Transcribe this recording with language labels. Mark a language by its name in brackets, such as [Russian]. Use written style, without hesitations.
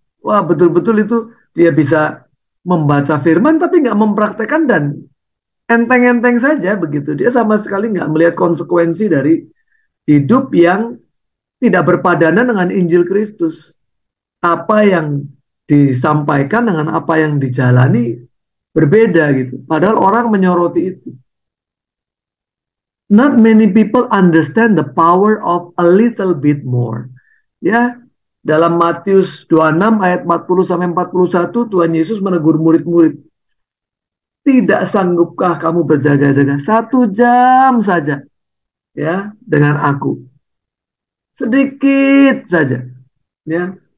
[Indonesian] Wah, betul-betul itu dia bisa membaca firman tapi nggak mempraktekkan dan enteng-enteng saja begitu, dia sama sekali nggak melihat konsekuensi dari hidup yang tidak berpadanan dengan Injil Kristus. Apa yang disampaikan dengan apa yang dijalani berbeda gitu. Padahal orang menyoroti itu. [English] Not many people understand the power of a little bit more. Ya, [Indonesian] Dalam Matius 26 ayat 40 sampai 41, Tuhan Yesus menegur murid-murid, tidak sanggupkah kamu berjaga-jaga 1 jam saja ya dengan aku? Sedikit saja ya.